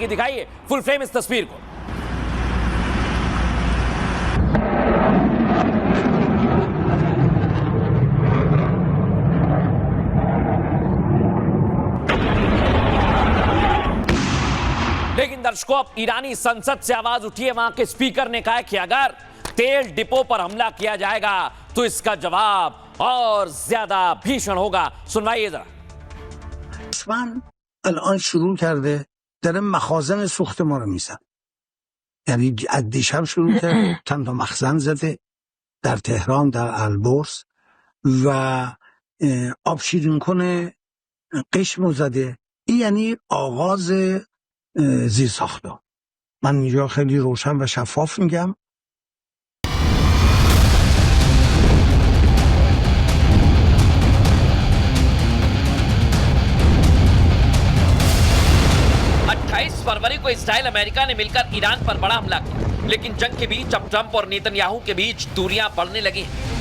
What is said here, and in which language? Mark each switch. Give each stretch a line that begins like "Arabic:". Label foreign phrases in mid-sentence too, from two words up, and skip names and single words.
Hindi: दिखाइए
English: full frame
Hindi: इस तस्वीर को। लेकिन दर्शकों अब ईरानी संसद से आवाज उठी है। वहां के स्पीकर ने कहा कि अगर तेल डिपो पर हमला किया जाएगा तो इसका जवाब और ज्यादा भीषण होगा। सुनवाइए जरा।
Persian: اسفند الان شروع کرده داره مخازن سوخت ما رو میزن. یعنی از دیشب شروع کرده، چند تا مخزن زده در تهران، در البرز و آب شیرین کنه قشمو زده. این یعنی آغاز زیرساخت‌ها. من اینجا خیلی روشن و شفاف میگم.
Hindi: फरवरी को इसराइल अमेरिका ने मिलकर ईरान पर बड़ा हमला किया, लेकिन जंग के बीच अब ट्रंप और नेतन्याहू के बीच दूरियां बढ़ने लगी हैं।